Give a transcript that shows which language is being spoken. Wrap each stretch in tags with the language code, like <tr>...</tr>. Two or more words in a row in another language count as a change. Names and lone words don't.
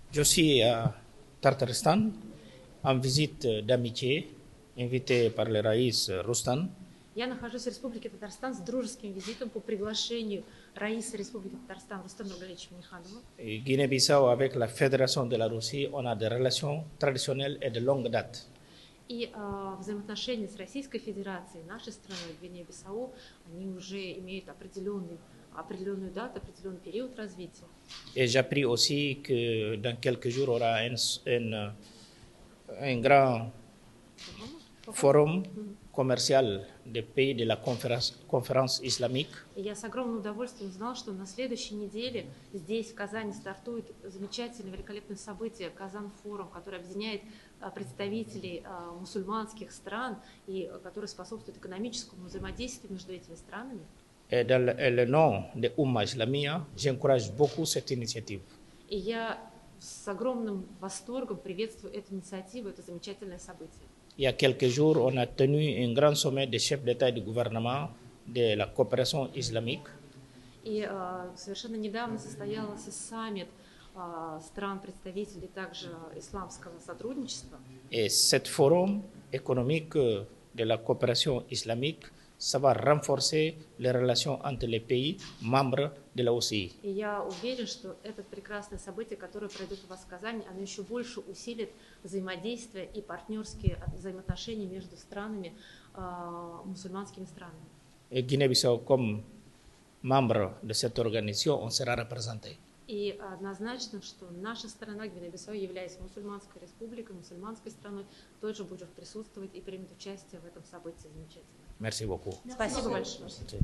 <fr>Je suis à Tartaristan en visite d'amitié, invité par le Raïs Rustan.</fr> <ru>Я нахожусь в Республике Татарстан с дружеским визитом по приглашению Раиса Республики Татарстан Рустама Нургалиевича Минниханова.</ru> <fr>Guinée-Bissau, avec la Fédération de la Russie, on a des relations traditionnelles et de longue date.</fr> <ru>И взаимоотношения с Российской Федерацией, нашей страной, Гвинея-Бисау, они уже имеют определенную дату, определенный период развития.</ru> <fr>Et j'appris aussi que dans quelques jours, il y aura un grand forum commercial des pays de la conférence islamique.</fr> <ru>И я с огромным удовольствием узнала, что на следующей неделе здесь, в Казани, стартует замечательное, великолепное событие Казан-форум, который объединяет представителей мусульманских стран и который способствует экономическому взаимодействию между этими странами.</ru> <fr>Et dans le nom de</fr> <ar>أمة إسلامية,</ar> <fr>j'encourage beaucoup cette initiative.</fr> <ru>И я с огромным восторгом приветствую эту инициативу, это замечательное событие.</ru> <fr>Il y a quelques jours, on a tenu un grand sommet des chefs d'État et de gouvernement de la coopération islamique.</fr> <ru>И совершенно недавно состоялся саммит стран-представителей также исламского сотрудничества.</ru> <fr>Et cet forum économique de la coopération islamique, ça va renforcer les relations entre les pays membres de la OCI.</fr> <ru>И я уверен, что это прекрасное событие, которое пройдет у вас в Казани, оно еще больше усилит взаимодействие и партнерские взаимоотношения между странами, мусульманскими странами.</ru> <fr>Et Guinée-Bissau, comme membre de cette organisation, on sera représenté.</fr> <ru>И однозначно, что наша страна, Гвинея-Бисау, являясь мусульманской республикой, мусульманской страной, тоже будет присутствовать и примет участие в этом событии замечательно.</ru> <fr>Merci beaucoup.</fr> <ru>Спасибо большое.</ru>